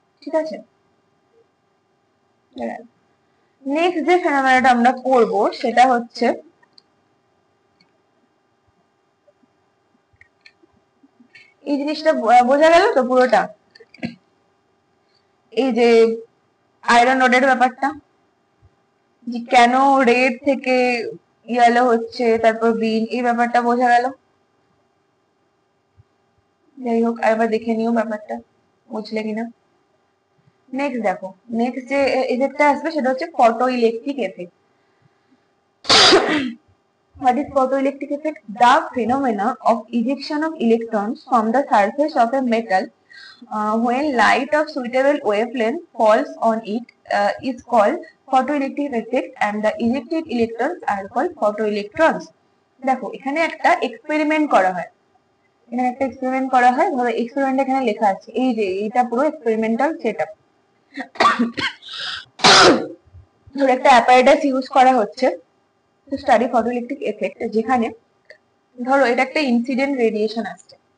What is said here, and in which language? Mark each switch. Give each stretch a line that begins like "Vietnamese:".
Bangla: ঠিক আছে, নেক্সট যে ফেনোমেনাটা আমরা পড়বো সেটা হচ্ছে এই জিনিসটা বোঝা গেল তো পুরোটা, এই যে আয়রন রডের ব্যাপারটা, যে কেন রেড থেকে ইয়েলো হচ্ছে তারপর গ্রিন, এই ব্যাপারটা বোঝা গেল। যাই হোক আরেকবার দেখে নিও ব্যাপারটা বুঝলে কিনা। নেক্সট দেখো, নেক্সট যে ইফেক্টটা আসবে সেটা হচ্ছে photo electric effect.
English: What is photoelectric effect? The phenomena of ejection of electrons from the surface of a metal when light of suitable wavelength falls on it is called photoelectric effect, and the ejected electrons are called photoelectrons.
Bangla: দেখো এখানে একটা experiment করা হয়, এখানে একটা experiment করা হয়। ধরো এক্সপেরিমেন্ট এখানে লেখা আছে, এই যে এটা পুরো এক্সপেরিমেন্টাল সেটআপ। ধরো একটা অ্যাপারেটাস ইউজ করা হচ্ছে
English: to study photoelectric effect,
Bangla: যেখানে ধরো এটা একটা ইনসিডেন্ট রেডিয়েশন আসছে।